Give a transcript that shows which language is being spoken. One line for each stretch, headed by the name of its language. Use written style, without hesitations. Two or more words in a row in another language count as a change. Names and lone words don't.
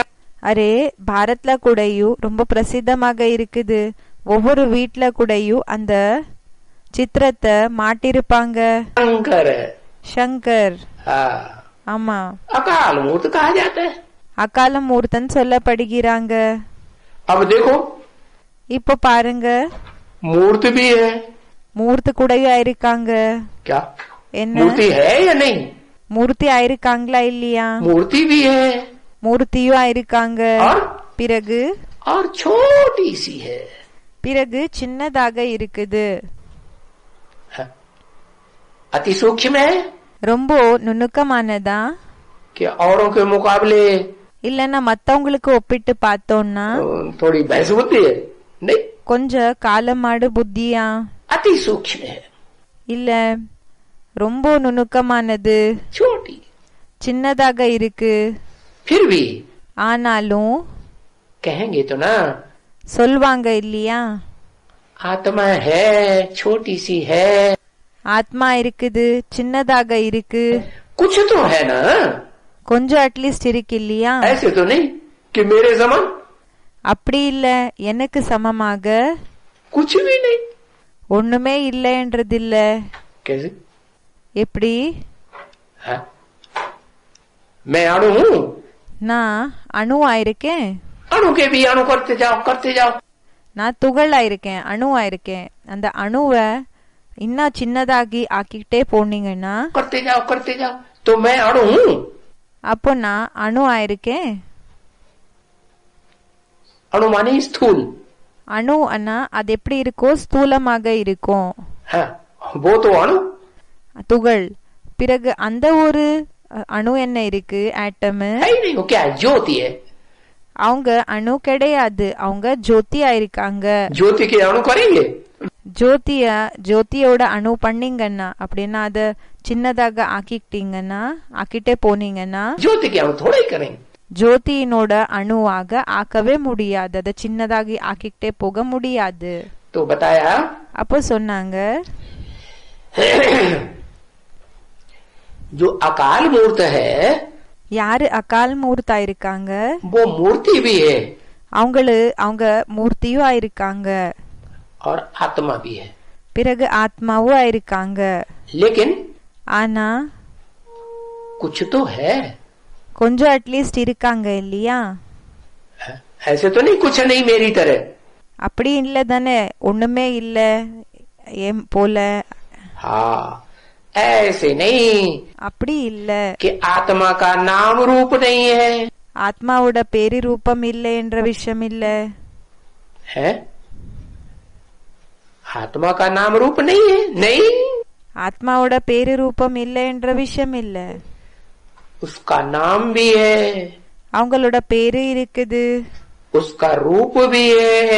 Tamil: அரே பாரத்ல கூடயும் ரொம்ப பிரசித்தமாக இருக்குது ஒவ்வொரு வீட்ல கூடயும் அந்த சித்திரத்தை மாட்டிருப்பாங்க
Hindi: शंकर
Tamil: சங்கர்
Hindi: हाँ
Tamil: ஆமா
Hindi: अकाल मूर्त कहा जाता है
Tamil: அகால மூர்த்தன் சொல்லப்படுகிறாங்க
Hindi: अब देखो
Tamil: இப்ப பாருங்க
Hindi: मूर्त भी है
Tamil: மூர்த்தி கூடயும் ஆயிருக்காங்க
Hindi: क्या
Tamil: என்ன
Hindi: मूर्ति है या नहीं
Tamil: மூர்த்தி ஆயிருக்காங்களா இல்லையா
Hindi: मूर्ति भी है
Tamil: மூர்த்தியும் ஆயிருக்காங்க
Hindi: और
Tamil: பிறகு
Hindi: और छोटी सी है
Tamil: பிறகு சின்னதாக இருக்குது
Hindi: अति सूक्ष्म है
Tamil: ரொம்ப நுணுக்கமானதா
Hindi: कि औरों के मुकाबले
Tamil: இல்லன்னா மத்தவங்களுக்கு ஒப்பிட்டு பார்த்தோம்னா
Hindi: थोड़ी भैंस बुद्धि है नहीं
Tamil: கொஞ்சம் காலமாடு புத்தியா
Hindi: अति सूक्ष्म है
Tamil: இல்ல ரொம்ப நுணுக்கமானது
Hindi: छोटी
Tamil: சின்னதாக இருக்கு
Hindi: फिर भी
Tamil: ஆனாலும்
Hindi: कहेंगे तो ना
Tamil: சொல்வாங்க இல்லையா
Hindi: आत्मा है छोटी सी है
Tamil: ஆத்மா இருக்குது சின்னதாக இருக்கு
Hindi: कुछ तो है ना
Tamil: கொஞ்சம் அட்லீஸ்ட் இருக்கு இல்லையா
Hindi: ऐसे तो नहीं कि मेरे समान
Tamil: அப்படி இல்ல எனக்கு சமமாக
Hindi: कुछ भी नहीं
Tamil: ஒண்ணுமே இல்லைன்றது இல்ல
Hindi: कैसे
Tamil: எப்படி
Hindi: है? मैं अणु हूँ
Tamil: நான் அணுவா இருக்கேன்
Hindi: अणु के भी अणु करते जाओ
Tamil: நான் துகளா இருக்கேன் அணுவா இருக்கேன் அந்த அணுவை இன்னும் சின்னதாகி ஆக்கிட்டே போனீங்கன்னா
Hindi: करते जाओ तो मैं अणु हूँ
Tamil: அப்போ நான் அணுவா இருக்கேன்
Hindi: अणु माने स्थूल
Tamil: அணு அண்ணா அது எப்படி இருக்கோ ஸ்தூலமாக இருக்கும்
Hindi: है वो तो अणु
Tamil: துகள் பிறகு அந்த ஒரு அணு என்ன இருக்கு ஆட்டம்
Hindi: है ही नहीं वो क्या है ज्योति है
Tamil: அவங்க அணு கிடையாது அவங்க ஜோதியா இருக்காங்க
Hindi: ज्योति के अणु करेंगे
Tamil: ஜோதியோட அணு பண்ணீங்கன்னா அப்படின்னா அத சின்னதாக ஆக்கிட்டே போனீங்கன்னா
Hindi: ज्योति के अणु थोड़ा ही करेंगे
Tamil: ஜோதியினோட அணுவாக ஆக்கவே முடியாது அதை சின்னதாகி ஆக்கிட்டே போக முடியாது
Hindi: तो बताया
Tamil: அப்போ சொன்னாங்க
Hindi: जो अकाल मूर्त है
Tamil: யாரு அகால் மூர்த்தா இருக்காங்க
Hindi: वो मूर्ति भी है
Tamil: அவங்க மூர்த்தியும் ஆயிருக்காங்க
Hindi: और आत्मा भी है
Tamil: பிறகு ஆத்மாவும் ஆயிருக்காங்க
Hindi: लेकिन
Tamil: ஆனா
Hindi: कुछ तो है
Tamil: கொஞ்சம் அட்லீஸ்ட் இருக்காங்க இல்லையா
Hindi: ऐसे तो नहीं कुछ नहीं मेरी तरह
Tamil: அப்படி இல்ல தானே ஒண்ணுமே இல்ல ஏன் போல
Hindi: हाँ ऐसे नहीं
Tamil: அப்படி இல்ல
Hindi: कि आत्मा का नाम रूप नहीं है
Tamil: ஆத்மாவோட பேரு ரூபம் இல்லை என்ற விஷயம் இல்ல
Hindi: है आत्मा का नाम रूप नहीं है नहीं
Tamil: ஆத்மாவோட பேரு ரூபம் இல்லை என்ற விஷயம் இல்ல
Hindi: उसका नाम भी है
Tamil: அவங்களோட பேரு இருக்குது
Hindi: उसका रूप भी है